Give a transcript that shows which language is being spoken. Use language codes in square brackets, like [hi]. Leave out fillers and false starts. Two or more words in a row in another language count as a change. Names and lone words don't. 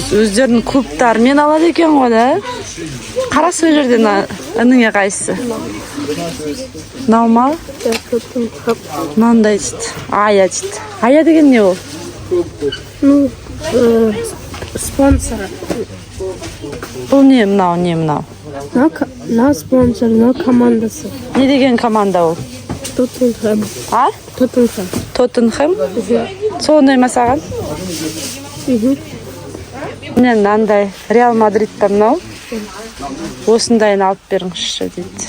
[kk] Өздерінің клубтарымен алады екен ғой да? Қара сол жерден ініңе қайсы? Мынау ма? Мынандай дейді. Ая дейді. Ая деген не ол? [ru] Ну, спонсор. Бұл не мынау, не мынау? [kk] На спонсор, на командасы. Не деген команда ол? Тоттенхэм. А? Тоттенхэм. Тоттенхэм? Сол ұнай ма саған? Міне мынандай Реал Мадридта мынау. Осындайын алып беріңізші дейді.